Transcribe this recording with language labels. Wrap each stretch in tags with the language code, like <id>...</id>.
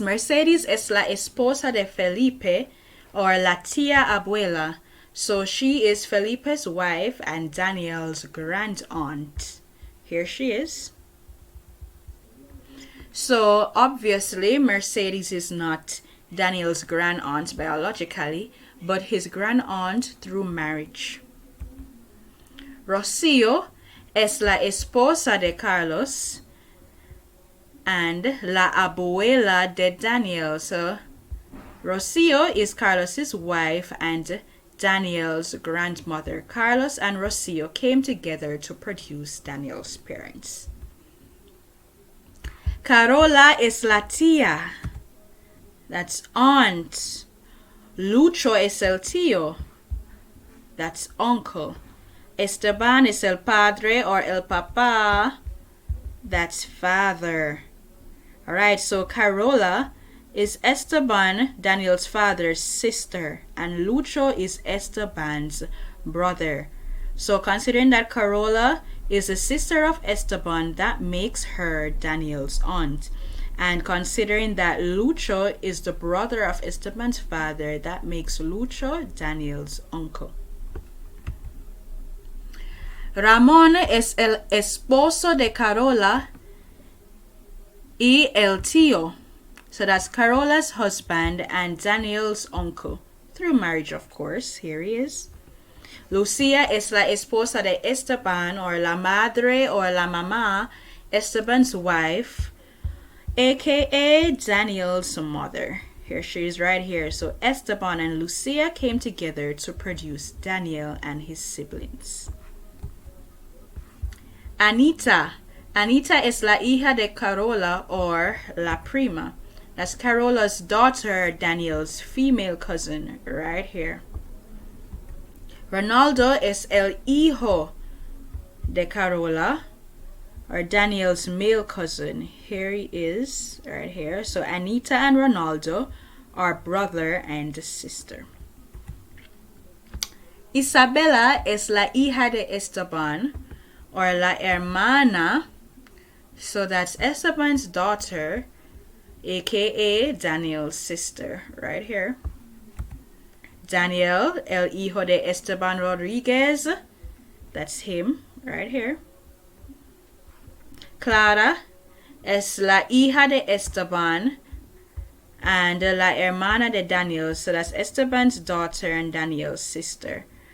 <es>Mercedes es la esposa de Felipe, or la tía abuela.</es> <en>So she is Felipe's wife and Daniel's grand-aunt. Here she is. So obviously Mercedes is not Daniel's grand-aunt biologically, but his grand-aunt through marriage.</en> <es>Rocío es la esposa de Carlos and la abuela de Daniel.</es> <en>So Rocío is Carlos's wife and Daniel's grandmother. Carlos and Rocío came together to produce Daniel's parents.</en> <es>Carola es la tía,</es> <en>that's aunt.</en> <es>Lucho es el tío,</es> <en>that's uncle.</en> <es>Esteban es el padre or el papá,</es> <en>that's father. Alright, so Carola is Esteban, Daniel's father's sister, and Lucho is Esteban's brother. So considering that Carola is a sister of Esteban, that makes her Daniel's aunt. And considering that Lucho is the brother of Esteban's father, that makes Lucho Daniel's uncle.</en> <es>Ramón es el esposo de Carola y el tío.</es> <en>So that's Carola's husband and Daniel's uncle. Through marriage, of course. Here he is.</en> <es>Lucía es la esposa de Esteban, or la madre or la mamá,</es> <en>Esteban's wife, aka Daniel's mother. Here she is right here. So Esteban and Lucía came together to produce Daniel and his siblings. Anita.</en> <es>Anita es la hija de Carola, or la prima.</es> <en>That's Carola's daughter, Daniel's female cousin, right here.</en> <es>Ronaldo es el hijo de Carola,</es> <en>or Daniel's male cousin. Here he is, right here. So Anita and Ronaldo are brother and sister.</en> <es>Isabela es la hija de Esteban, or la hermana.</es> <en>So that's Esteban's daughter, aka Daniel's sister, right here.</en> <es>Daniel, el hijo de Esteban Rodriguez,</es> <en>that's him, right here.</en> <es>Clara es la hija de Esteban and la hermana de Daniel,</es> <en>so that's Esteban's daughter and Daniel's sister.</en>